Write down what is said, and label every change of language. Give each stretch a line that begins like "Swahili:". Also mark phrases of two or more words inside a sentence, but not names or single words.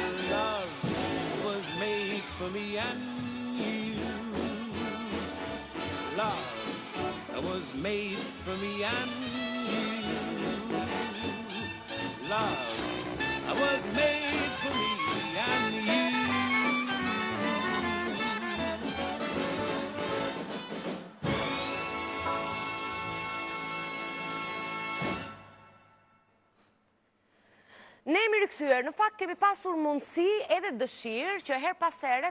English: Love was made for me and you. Love was made for me and you. Love was made for me and you.
Albanian: Ne jemi rikthyer, në fakt kemi pasur mundësi edhe dëshirë që her pas here